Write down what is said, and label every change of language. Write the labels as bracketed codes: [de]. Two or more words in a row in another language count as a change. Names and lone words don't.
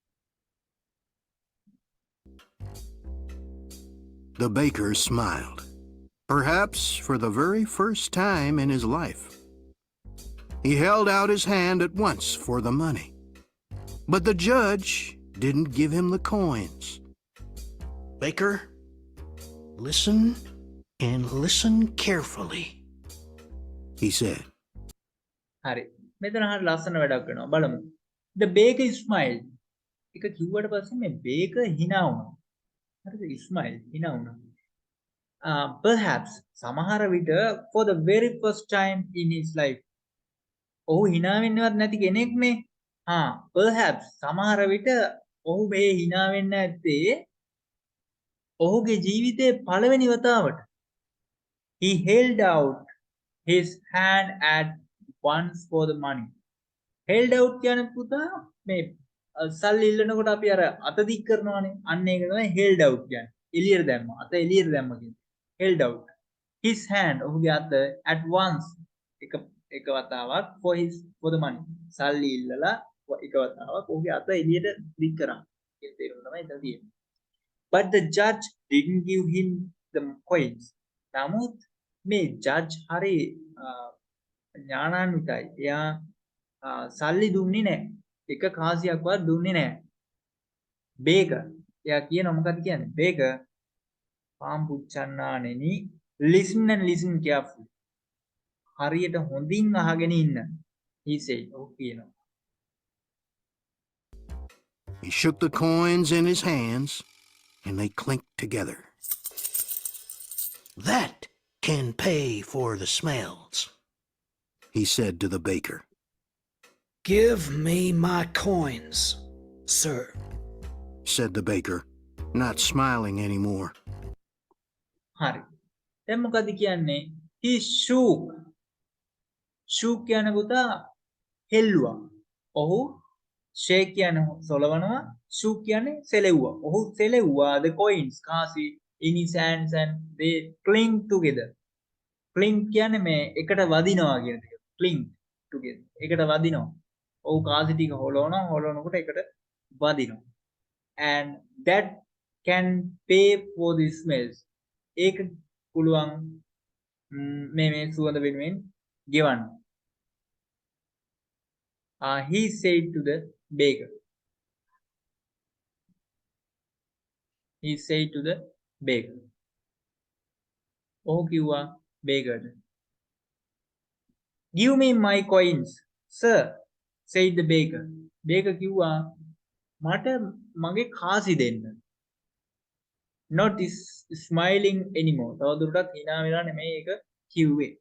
[en] The baker smiled, perhaps for the very first time in his life. He held out his hand at once for the money, but the judge didn't give him the coins. Baker, listen and listen carefully, he said. [si] හරි. මෙතන හරිය ලස්සන වැඩක් වෙනවා. බලමු. [en] The baker smiled. [si] එක කිව්වට පස්සේ මේ baker hina වුණා. [en] හරිද? smile [si] හිනා වුණා. [en] Perhaps [si] සමහර විට [en] for the very first time in his life. [si] ඔහු hina වෙන්නවත් නැති කෙනෙක් නේ. perhaps සමහර විට ඔහු මේ hina වෙන්න ඇත්තේ ඔහුගේ ජීවිතේ පළවෙනි වතාවට. [en] He held out his hand at once for the money. held out [si] කියන්නේ පුතා මේ සල්ලි ඉල්ලනකොට අපි අර අත දික් කරනවානේ. අන්න ඒක තමයි [en] held out [si] කියන්නේ. එළියට දැම්මා. අත එළියට දැම්ම කියන්නේ. [en] held out. His hand [si] ඔහුගේ අත [en] at once [si] එක වතාවක් [en] for the money. [si] සල්ලි ඉල්ලලා එක වතාවක් ඔහුගේ අත එළියට දික් කරා. ඒක තේරුම තමයි එතන තියෙන්නේ. [en] But the judge didn't give him the coins. [si] නමුත් මේ judge හරි ඥානාන්විතයි. එයා සල්ලි දුන්නේ නැහැ. එක කාසියක්වත් දුන්නේ නැහැ. baker එයා කියනවා මොකද කියන්නේ? [en] baker [si] පාම් පුච්චන්නානෙනි [en] listen and listen carefully. [si] හරියට හොඳින් අහගෙන ඉන්න. [en] he said. [si] ඔහු කියනවා. [en] He shook the coins in his hands and they clinked together. That can pay for the smells, he said to the baker. Give me my coins, sir, said the baker, not smiling anymore. [si] හරි. දැන් මොකද කියන්නේ? He shook. shook කියන පුතා හෙල්ලුවා. ඔහු shake කියන්නේ සොලවනවා. shook කියන්නේ සෙලෙව්වා. ඔහු සෙලෙව්වා [en] the coins [si] කාසි [en] in his hands and they cling together. [si] cling කියන්නේ මේ එකට වදිනවා කියන එක. [en] cling together. [si] එකට වදිනවා. ඔහු කාසි ටික හොලවනකොට එකට වදිනවා. [en] and that can pay for the smells. [si] ඒක පුළුවන් මේ සුවඳ වෙනුවෙන් ගෙවන්න. [en] He said to the baker. He said to the baker. [si] ඔහු කිව්වා bakerට. [en] Give me my coins, sir, said the baker. [si] baker කිව්වා මට මගේ කාසි දෙන්න. [en] Not is smiling anymore. [si] තවදුරටත් hina වෙලා නෙමෙයි ඒක කිව්වේ.